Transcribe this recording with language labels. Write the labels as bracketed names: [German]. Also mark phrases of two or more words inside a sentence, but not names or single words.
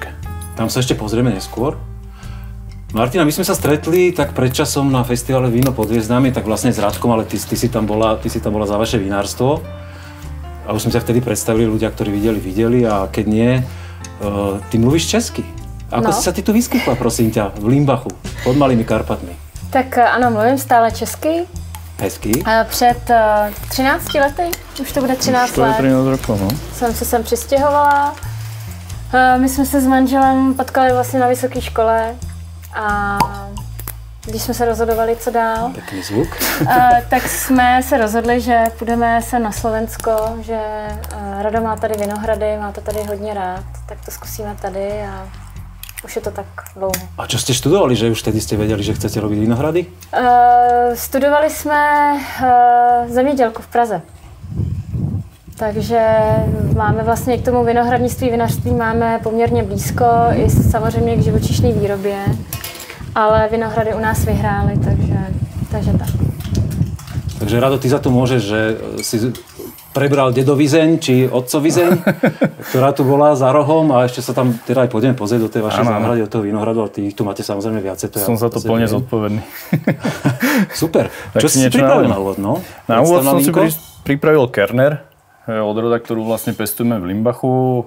[Slovak] Tam sa ešte pozrieme neskôr. Martina, my sme sa stretli tak pred časom na festivale Víno pod hviezdami, tak vlastne s Radkom, ale ty si tam bola za vaše vinárstvo. A už sme sa vtedy predstavili, ľudia, ktorí videli a keď nie, ty [Czech] mluvíš česky. [Slovak] Ako si sa ty tu vyskytla, prosím ťa, v Limbachu, pod Malými Karpatmi? [Czech] Tak ano, mluvím stále česky. Hezky. Před 13 lety, už to bude 13 let. [Slovak] 13 rokov, no. [Czech] Jsem se sem přistěhovala. My jsme se s manželem potkali vlastně na vysoké škole a když jsme se rozhodovali, co dál, [Slovak] taký zvuk. [Czech] tak jsme se rozhodli, že půjdeme se na Slovensko, že Rado má tady vinohrady, má to tady hodně rád, tak to zkusíme tady a už je to tak dlouho. [Slovak] A čo ste študovali, že už vtedy ste vedeli, že chcete robiť vinohrady? [Czech] Studovali jsme zemědělku v Praze. Takže máme vlastně k tomu vinohradnictví, vinařství máme poměrně blízko, i samozřejmě k živočišné výrobě. Ale vinohrady u nás vyhrály, takže tak. [Slovak] Takže Rado, ty za to môžeš, že si prebral dedovizeň, či otcovizeň, ktorá tu bola za rohom a ešte sa tam teda aj pôjdeme pozrieť do tej vašej záhrady, do toho vinohradu, ale ty tu máte samozrejme viacej. Som za to plne zodpovedný. Super. Čo si pripravil na úvod, no? Na úvod som si pripravil Kerner, odroda, ktorú vlastne pestujeme v Limbachu.